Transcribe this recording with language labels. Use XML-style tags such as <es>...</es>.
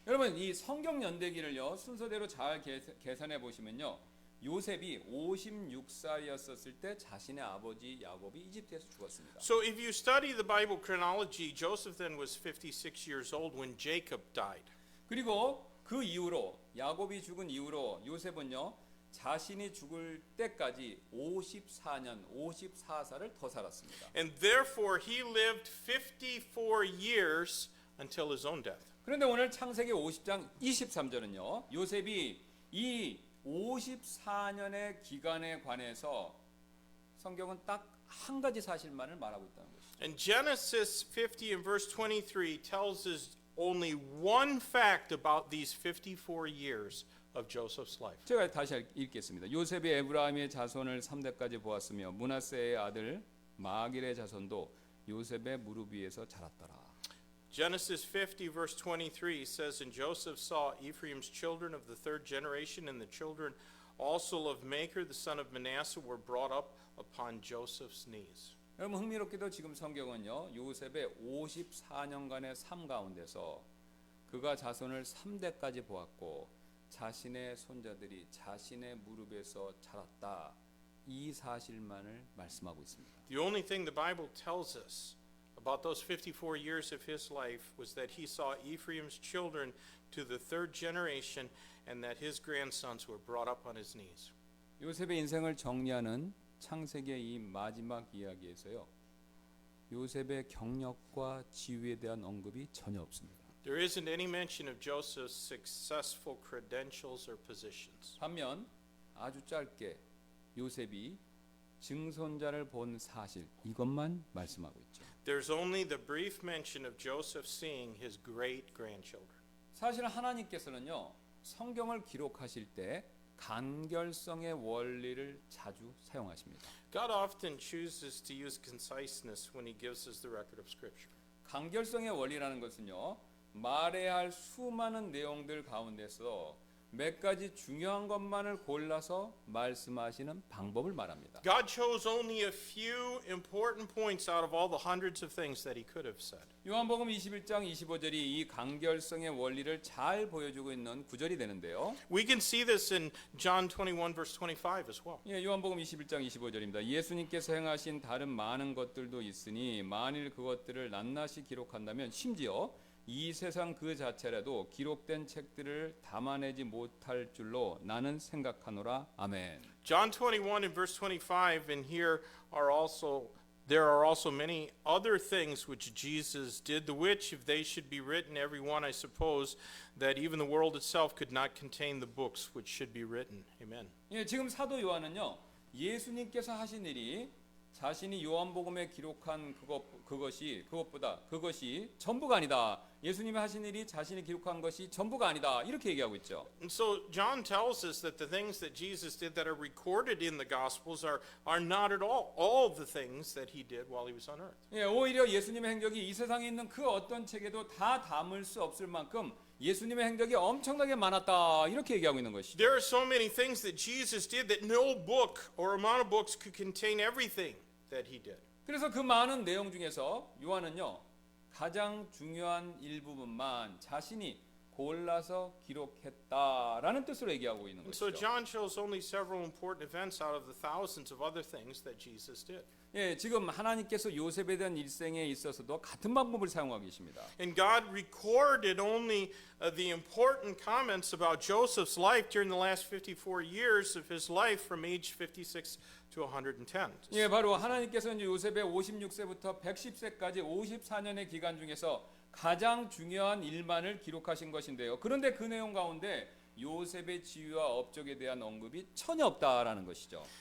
<ko>여러분 이 성경 연대기를요 순서대로 잘 계산해 보시면요 요셉이 56살이었을 때 자신의 아버지 야곱이 이집트에서 죽었습니다.</ko> <en>So if you study the Bible chronology, Joseph then was 56 years old when Jacob died.</en> <ko>그리고 그 이후로 야곱이 죽은 이후로 요셉은요 자신이 죽을 때까지 54살을 더 살았습니다.</ko> <en>And therefore he lived 54 years until his own death.</en> <ko>그런데 오늘 창세기 50장 23절은요. 요셉이 이 54년의 기간에 관해서 성경은 딱 한 가지 사실만을 말하고 있다는 것이죠.</ko> <en>And Genesis 50 and verse 23 tells us only one fact about these 54 years of Joseph's life.</en> <ko>제가 다시 읽겠습니다. 요셉이 에브라임의 자손을 3대까지 보았으며 므낫세의 아들 마길의 자손도 요셉의 무릎 위에서 자랐더라.</ko> <en>Genesis 50 verse 23 says, And Joseph saw Ephraim's children of the third generation, and the children also of Machir, the son of Manasseh, were brought up upon Joseph's knees.</en> <ko>여러분 흥미롭게도 지금 성경은요. 요셉의 54년간의 삶 가운데서 그가 자손을 3대까지 보았고 자신의 손자들이 자신의 무릎에서 자랐다. 이 사실만을 말씀하고 있습니다.</ko> <en>The only thing the Bible tells us about those 54 years of his life was that he saw Ephraim's children to the third generation and that his grandsons were brought up on his knees.</en> <ko>요셉의 인생을 정리하는 창세기의 이 마지막 이야기에서요. 요셉의 경력과 지위에 대한 언급이 전혀 없습니다.</ko> <en>There isn't any mention of Joseph's successful credentials or positions.</en> <ko>반면 아주 짧게 요셉이 증손자를 본 사실 이것만 말씀하고 있죠.</ko> <en>There's only the brief mention of Joseph seeing his great grandchildren.</en> <ko>사실 하나님께서는요. 성경을 기록하실 때 간결성의 원리를 자주 사용하십니다.</ko> <en>God often chooses to use conciseness when he gives us the record of Scripture.</en> <ko>간결성의 원리라는 것은요. 말해야 할 수많은 내용들 가운데서 몇 가지 중요한 것만을 골라서 말씀하시는 방법을 말합니다.</ko> <en>God chose only a few important points out of all the hundreds of things that he could have said.</en> <ko>요한복음 21장 25절이 이 간결성의 원리를 잘 보여주고 있는 구절이 되는데요.</ko> <en>We can see this in John 21 verse 25 as well.</en> <ko>예, 요한복음 21장 25절입니다. 예수님께서 행하신 다른 많은 것들도 있으니 만일 그것들을 낱낱이 기록한다면 심지어 이 세상 그 자체라도 기록된 책들을 담아내지 못할 줄로 나는 생각하노라. 아멘.</ko> <en>John 21 and verse 25, and here are also there are also many other things which Jesus did, the which if they should be written every one, I suppose that even the world itself could not contain the books which should be written. Amen.</en> <ko>예, 지금 사도 요한은요. 예수님께서 하신 일이 자신이 요한복음에 기록한 그것이 전부가 아니다. 예수님이 하신 일이 자신이 기록한 것이 전부가 아니다. 이렇게 얘기하고 있죠.</ko> <en>And so John tells us that the things that Jesus did that are recorded in the Gospels are not at all the things that he did while he was on earth.</en> <ko>예, 오히려 예수님의 행적이 이 세상에 있는 그 어떤 책에도 다 담을 수 없을 만큼 예수님의 행적이 엄청나게 많았다. 이렇게 얘기하고 있는 것이죠.</ko> <en>There are so many things that Jesus did that no book or amount of books could contain everything that he did.</en> <ko>그래서 그 많은 내용 중에서 요한은요. 가장 중요한 일부분만 자신이 골라서 기록했다라는 뜻으로 얘기하고 있는</ko> <en>And so</en> <ko>것이죠.</ko> <en>John shows only several important events out of the thousands of other things that Jesus did.</en> <ko>예, 지금 하나님께서 요셉에 대한 일생에 있어서도 같은 방법을 사용하고 계십니다.</ko> <en>And God recorded only the important comments about Joseph's life during the last 54 years of his life from age 56 to 110.</en> <ko>예, 바로 하나님께서 이제 요셉의 56세부터 110세까지 54년의 기간 중에서 가장 중요한 일만을 기록하신 것인데요. 그런데 그 내용 가운데 요셉의 지위와 업적에 대한 언급이 전혀 없다라는 것이죠.</ko>